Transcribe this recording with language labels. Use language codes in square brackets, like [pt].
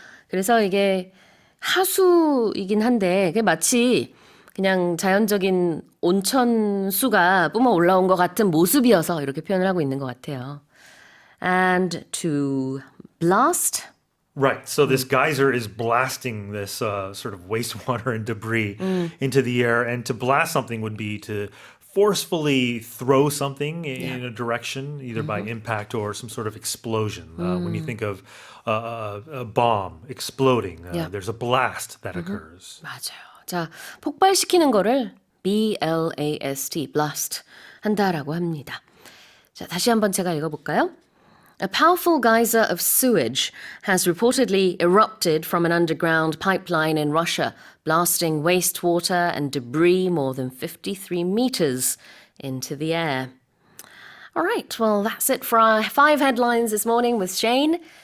[ko] 그래서 이게 하수이긴 한데 그게 마치 그냥 자연적인 온천수가 뿜어 올라온 것 같은 모습이어서 이렇게 표현을 하고 있는 것 같아요. [en] And to blast. Right. So this geyser is blasting this sort of wastewater and debris into the air. And to blast something would be to forcefully throw something in a direction, either by impact or some sort of explosion. When you think of a bomb exploding, there's a blast that occurs. [ko] 맞아요. 자, 폭발시키는 거를 blast, blast 한다라고 합니다. 자, 다시 한번 제가 읽어볼까요? [en] A powerful geyser of sewage has reportedly erupted from an underground pipeline in Russia, blasting wastewater and debris more than 53 meters into the air. All right, well, that's it for our 5 headlines this morning with Shane.